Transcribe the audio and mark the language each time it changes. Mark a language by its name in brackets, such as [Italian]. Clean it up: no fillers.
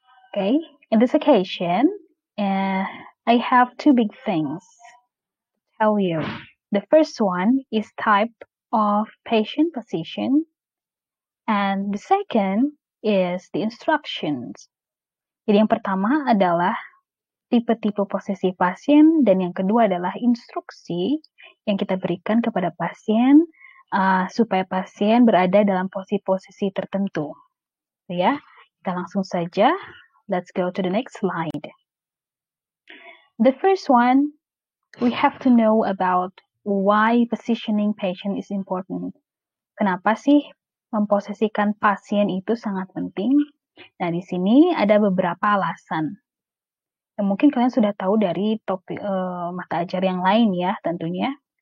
[English] Okay, in this occasion, I have two big things to tell you. The first one is type of patient position, and the second is the instructions. [Indonesian] Jadi yang pertama adalah tipe-tipe posisi pasien, dan yang kedua adalah instruksi yang kita berikan kepada pasien supaya pasien berada dalam posisi-posisi tertentu. Ya, kita langsung saja. [English] Let's go to the next slide. The first one, we have to know about why positioning patient is important. [Indonesian] Kenapa sih memposisikan pasien itu sangat penting? Nah, di sini ada beberapa alasan. Yang mungkin kalian sudah tahu dari topik mata ajar yang lain ya tentunya.